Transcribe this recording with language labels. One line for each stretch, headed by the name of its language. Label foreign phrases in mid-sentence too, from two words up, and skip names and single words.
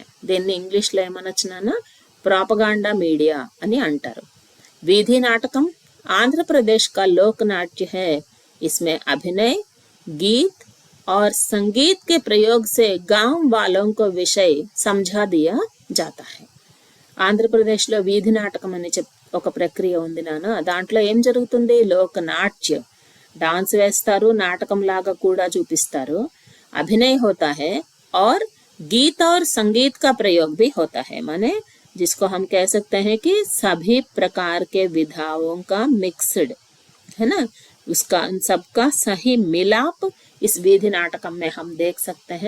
Telugu: దీన్ని ఇంగ్లీష్ లో ఏమనొచ్చునా
English: propaganda media
Telugu: అని అంటారు। వీధి నాటకం
Hindi: आंध्र प्रदेश का लोक नाट्य है। इसमें अभिनय, गीत और संगीत के प्रयोग से गांव वालों को विषय समझा दिया जाता है।
Telugu: ఆంధ్రప్రదేశ్లో వీధి నాటకం అనే ఒక ప్రక్రియ ఉంది నాన్న, దాంట్లో ఏం జరుగుతుంది, లోక నాట్య डांस వేస్తారు, నాటకం లాగా కూడా చూపిస్తారు,
Hindi: अभिनय होता है और गीत और संगीत का प्रयोग भी होता है। माने जिसको हम कह सकते हैं कि सभी प्रकार के विधाओं का मिक्सड है ना, उसका सबका सही मिलाप इस विधि नाटकम में हम देख सकते हैं।